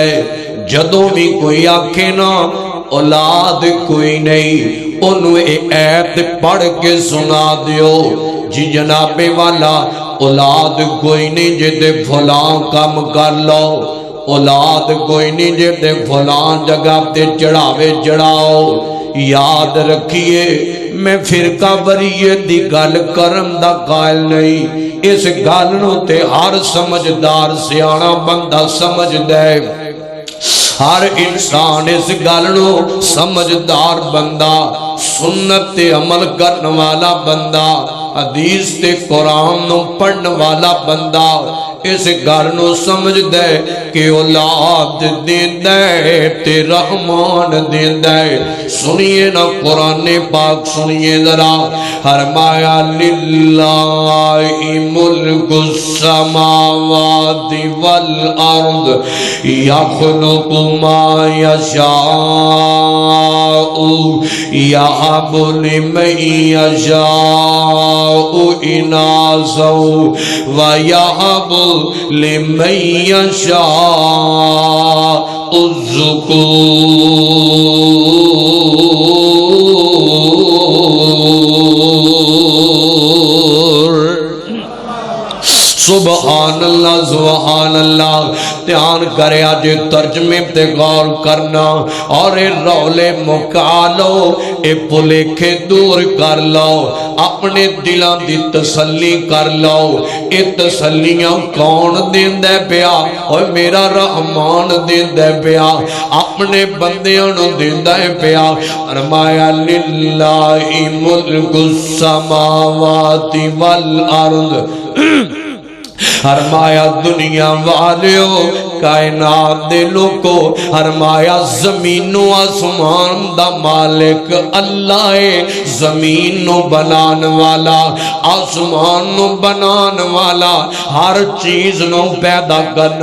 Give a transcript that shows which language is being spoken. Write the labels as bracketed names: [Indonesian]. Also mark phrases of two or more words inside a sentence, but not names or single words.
[Punjabi] جدوں بھی کوئی آکھے نا اولاد کوئی نہیں، انہوں ایت پڑھ کے سنا دیو، جی جناب والا اولاد کوئی نہیں جے فلاں کام کر لو، اولاد کوئی نہیں جے فلاں جگہ تے چڑھاوے چڑھاؤ۔ یاد رکھیے میں فرقہ وریت دی گل کرم دا قائل نہیں، اس گل نو تے ہر سمجھدار سیانا بندہ سمجھ دے، ہر انسان اس گل نو سمجھدار بندہ، سنت تے عمل کرنے والا بندہ، حدیث تے قرآن نو پڑھنے والا بندہ اس گل نو سمجھ دے کہ اولاد دیندہ ہے تے رحمان دیندہ ہے۔ سنیے نا قرآن پاک سنیے ذرا، فرمایا [Arabic] للہ ملک السماوات والارض یخلق ما یشاء یہب لمن یشاء اناثا ویہب لمن یشاء الذکور۔ سبحان اللہ سبحان اللہ۔ [Punjabi] دھیان کرے آج ترجمے تے غور کرنا اور اے رولے مکا لو، اے پلیکھے دور کر لو، اپنے دلان دی تسلی کر لو۔ اے تسلیاں کون دیندے پیا؟ اور میرا رحمان دیندے پیا، اپنے بندیاں نو دیندے پیا۔ فرمایا [Arabic] للہ ملک السماوات والارض، [Punjabi] فرمایا دنیا والیو کائنات دے لوکو فرمایا زمین و آسمان دا مالک اللہ ہے زمین نو بنان والا آسمان نو بنان والا ہر چیز نو پیدا کرنے